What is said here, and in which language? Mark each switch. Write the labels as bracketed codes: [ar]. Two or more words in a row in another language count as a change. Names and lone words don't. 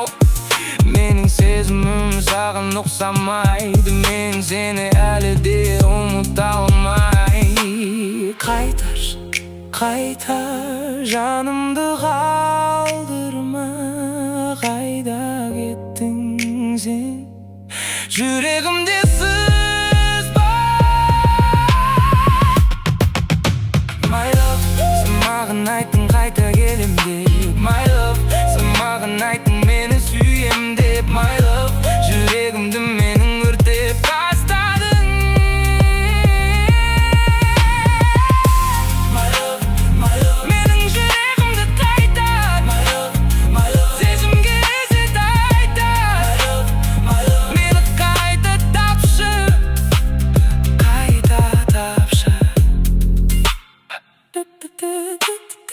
[kk] Менің сезімім саған ұқсамайды, мен сені әлі де ұмыта алмай. Қайтар, жанымды қалдырма. Қайда кеттің сен, жүрегімде сыз бар. [en] My love, [kk] саған айттың қайта келем деп. [en] My love, [kk] саған айттың мені сүйем деп. [en] My love, [kk] жүрегімді менің өртеп тастадың. Менің жүрегімді қайтар, сезімге изет айтар. Мені қайта тапшы, қайта тапшы.